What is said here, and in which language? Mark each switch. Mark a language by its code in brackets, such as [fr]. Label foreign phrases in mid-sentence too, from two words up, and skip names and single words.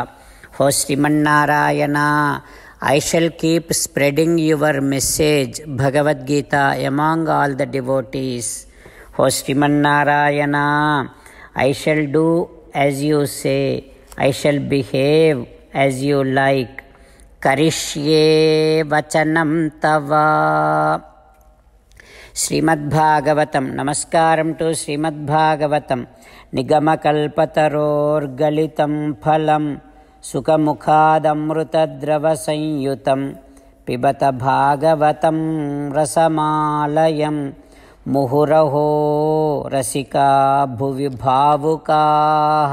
[en] O Srimannarayana, I shall keep spreading your message, Bhagavad Gita, among all the devotees. O Srimannarayana, I shall do as you say. I shall behave as you like. [sa] करिष्ये वचनं तव." [te] శ్రీమద్భాగవతం. నమస్కారం టు శ్రీమద్భాగవతం. [sa] నిగమకల్పతరోర్గలితం ఫలం సుఖముఖాదమృతద్రవ సంయుతం పిబత భాగవతం రసమాలయం ముహురహో రసికా భువి భావుకాః.